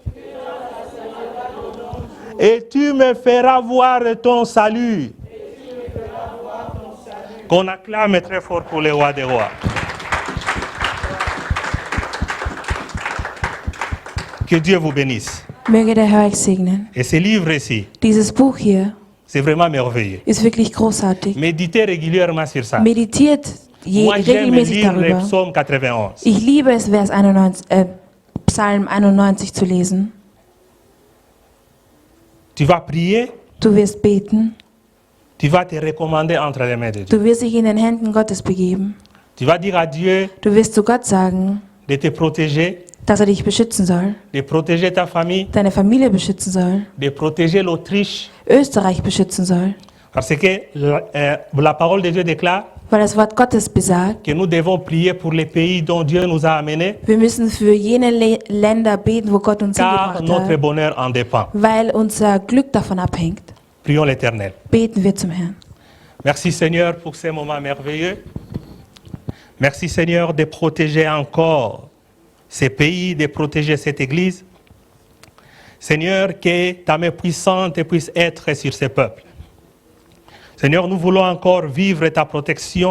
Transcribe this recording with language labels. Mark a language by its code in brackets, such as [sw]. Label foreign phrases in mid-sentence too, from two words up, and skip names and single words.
[fr] Et tu me feras voir ton salut. Qu'on acclame très fort pour le roi des rois. Que Dieu vous bénisse. [de] Möge der Herr euch segnen. [fr] Et ce livre ici, [de] Dieses Buch hier, [fr] C'est vraiment merveilleux. [de] Ist wirklich großartig. [fr] Méditez régulièrement sur ça. [de] Meditiert [fr] Moi, j'aime [de] regelmäßig [fr] lire le [de] darüber. [fr] psaume 91. [de] Ich liebe es, Psalm 91 zu lesen. [fr] Tu vas prier, [de] Du wirst beten. [fr] tu vas te recommander entre les mains de Dieu. [de] Du wirst dich in den Händen Gottes begeben. [fr] Tu vas dire à Dieu [de] Du wirst zu Gott sagen, [fr] de te protéger, [de] dass er dich beschützen soll, [fr] de protéger ta famille, [de] deine Familie beschützen soll, [fr] de protéger l'Autriche. [de] Österreich beschützen soll. [fr] Parce que la parole de Dieu déclare [de] Weil das Wort Gottes besagt, [fr] que nous devons prier pour les pays dont Dieu nous a amenés, [de] wir müssen für jene Länder beten, wo Gott uns [fr] car [de] hingebracht [fr] notre [de] hat, [fr] bonheur en dépend. [de] weil unser Glück davon abhängt. [fr] Prions l'Éternel. [de] Beten wir zum Herrn. [fr] Merci Seigneur pour ces moments merveilleux. Merci Seigneur de protéger encore ces pays, de protéger cette Église. Seigneur, que ta main puissante puisse être sur ces peuples. Seigneur, nous voulons encore vivre ta protection.